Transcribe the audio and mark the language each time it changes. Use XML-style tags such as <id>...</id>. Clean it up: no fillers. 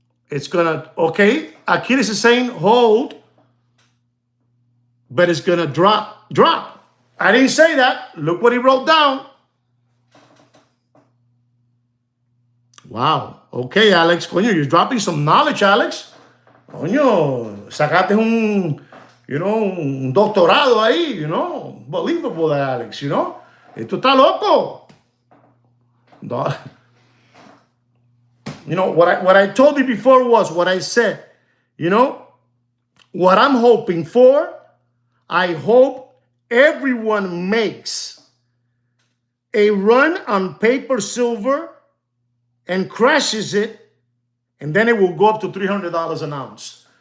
<en>It's gonna, okay, Achilles is saying hold, but it's gonna drop. I didn't say that. Look what he wrote down. Wow. Okay, Alex. Coño, you're dropping some knowledge, Alex.</en> <es>Coño, sacaste un doctorado ahí, Believable, Alex, Esto está loco.</es> <en>No. What I told you before was what I said. What I'm hoping for, I hope everyone makes a run on paper silver and crashes it, and then it will go up to $300 an ounce.</en>